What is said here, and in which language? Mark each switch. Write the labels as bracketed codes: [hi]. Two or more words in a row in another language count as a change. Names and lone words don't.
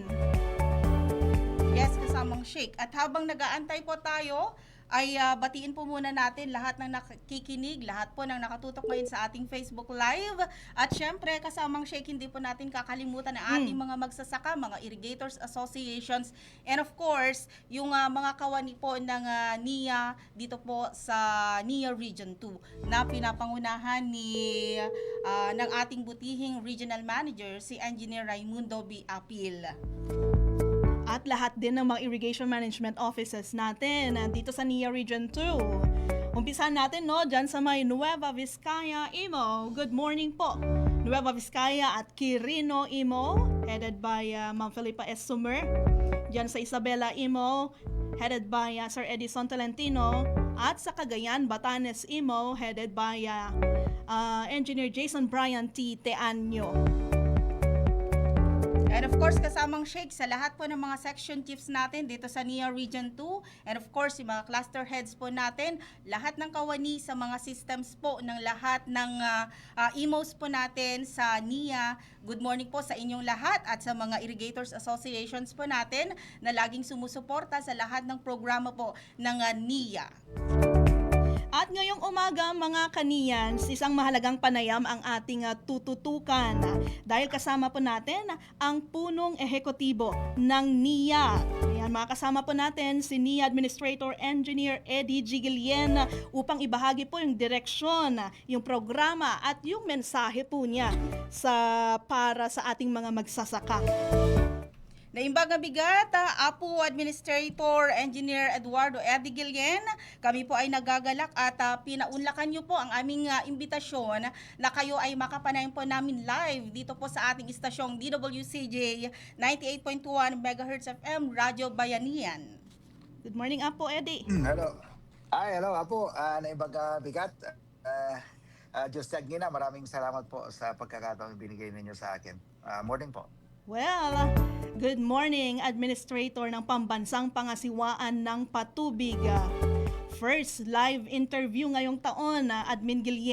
[tl] Yes, kasamang Sheikh. At habang nag-aantay po tayo, ay batiin po muna natin lahat ng nakikinig, lahat po ng nakatutok ngayon sa ating Facebook Live. At syempre, kasamang Sheikh, hindi po natin kakalimutan ang ating mga magsasaka, mga [en] irrigators associations, and of course, [tl] yung mga kawani po ng NIA dito po sa NIA Region 2 na pinapangunahan ng ating butihing regional manager, si Engineer Raimundo B. Apil. At lahat din ng mga [en] irrigation management offices [tl] natin dito sa NIA Region 2. Umpisahan natin dyan sa may Nueva Vizcaya, Imo. [en] Good morning po. [tl] Nueva Vizcaya at Quirino Imo, [en] headed by [tl] Ma'am Felipa S. Sumer. Diyan sa Isabela Imo, [en] headed by [tl] Sir Edison Tolentino. At sa Cagayan, Batanes Imo, [en] headed by [tl] Engineer Jason Brian T. Teanyo. [en] And of course, [tl] kasamang shake sa lahat po ng mga [en] section chiefs [tl] natin dito sa NIA Region 2. [en] And of course, [tl] yung mga [en] cluster heads [tl] po natin, lahat ng kawani sa mga systems po ng lahat ng EMOs po natin sa NIA. [en] Good morning [tl] po sa inyong lahat at sa mga [en] irrigators associations [tl] po natin na laging sumusuporta sa lahat ng programa po ng NIA. At ngayong umaga mga kaniyans, isang mahalagang panayam ang ating tututukan dahil kasama po natin ang punong ehekutibo ng NIA. Ayan, makakasama po natin si NIA Administrator Engineer Eddie Gigilien upang ibahagi po yung direksyon, yung programa at yung mensahe po niya para sa ating mga magsasaka. [ilo] Naimbag na bigat, [tl] Apo Administrator Engineer Eduardo Eddie Gillen, kami po ay nagagalak at pinaunlakan niyo po ang aming imbitasyon na kayo ay makapanayam po namin live dito po sa ating istasyong DWCJ 98.1 MHz FM Radyo Bayanihan. [en] Good morning, Apo Eddie. Hello. Hello [ilo] Apo. Naimbag bigat. [tl] Just Gina, maraming salamat po sa pagkakataong binigay ninyo sa akin. Morning po. [en] Well, good morning, [tl] Administrator ng Pambansang Pangasiwaan ng Patubig. [en] First live interview [tl] ngayong taon, [en] Admin Gillian.